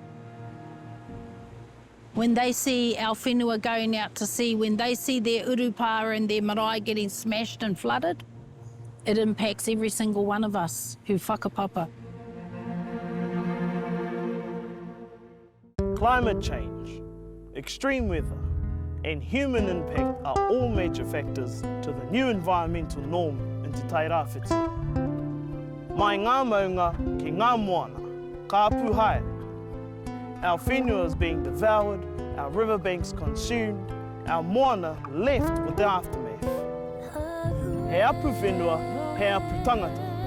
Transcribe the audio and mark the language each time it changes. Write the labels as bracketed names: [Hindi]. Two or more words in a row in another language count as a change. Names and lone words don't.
[English] When they see our whenua going out to sea, when they see their urupā and their marae getting smashed and flooded, it impacts every single one of us who whakapapa. Climate change, extreme weather, and human impact are all major factors to the new environmental norm in Te Tai Rāwhiti. [Māori] Mai ngā maunga ki ngā moana, ka apu haere. [English] Our whenua is being devoured, our riverbanks consumed, our moana left with the aftermath. [Māori] He apu whenua, he apu tangata.